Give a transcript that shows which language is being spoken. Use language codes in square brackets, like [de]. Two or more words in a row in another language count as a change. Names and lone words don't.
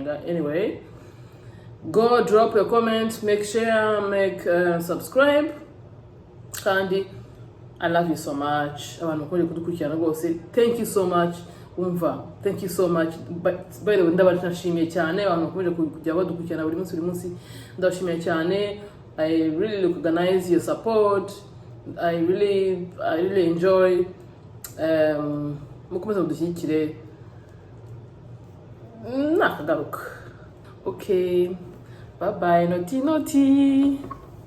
[en] Anyway, go drop your comment, make share, make subscribe, kandi I love you so much. [rw] Abantu bakwiye kudukurikirana rwose, [en] thank you so much. Thank you so much. By the way, [rw] ndabashimiye cyane abantu bakomeje kujya badukurikirana buri munsi, ndabashimiye cyane. [en] I really recognize your support. I really enjoy. [rw] Mukomeze mudushyigikire, nakagaruka. [en] Okay, bye bye. Noti